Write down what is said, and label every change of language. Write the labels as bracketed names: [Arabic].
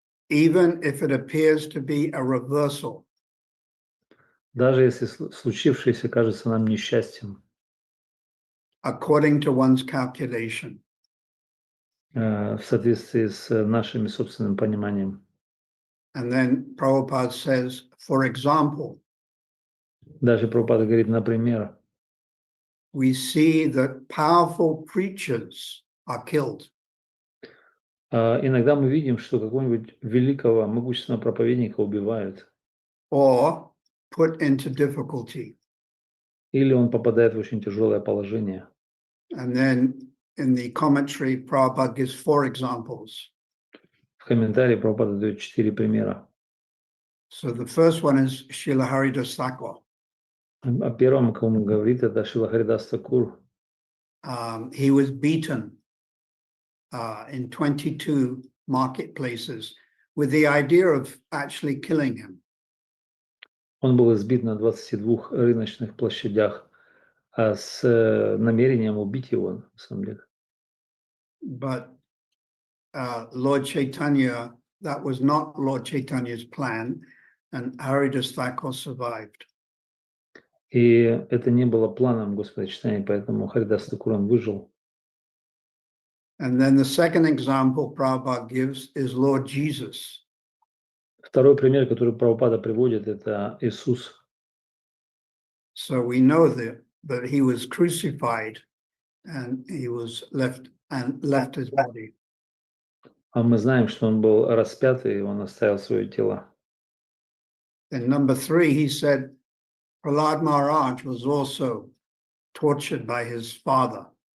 [English] even if it appears to be a reversal. [Russian] даже если случившееся кажется нам несчастьем, [English] According to one's calculation. [Russian] в соответствии с нашим собственным пониманием. [English] And then Prabhupada says, for example, [Russian] Даже Прабхупада говорит, например, [English] we see that powerful preachers are killed. [Russian] иногда мы видим, что какого-нибудь великого, могущественного проповедника убивают, [English] Or put into difficulty. [Russian] или он попадает в очень тяжелое положение. [English] And then in the commentary, Prabhupada gives 4 examples. [Russian] В комментарии Прабхупада дает 4 примера. [English] So the first one is Srila Haridas Thakur. [Russian] О первом, о ком он говорит, это Шрила Харидас Такур. [English] He was beaten in 22 marketplaces with the idea of actually killing him. [Russian] Он был избит на 22 рыночных площадях с намерением убить его, на самом деле. [English] But Lord Chaitanya, that was not Lord Chaitanya's plan, and Haridas Thakur survived. [Russian] И это не было планом Господа Чайтаньи, поэтому Харидас Такур он выжил. [English] And then the second example Prabhupada gives is Lord Jesus. [Russian] Второй пример, который Прабхупада приводит, это Иисус. [English] So we know that he was crucified and he was left his body. [Russian] А мы знаем, что он был распят, и он оставил свое тело. [English] Then number 3, he said Prahlad Maharaj was also tortured by his father.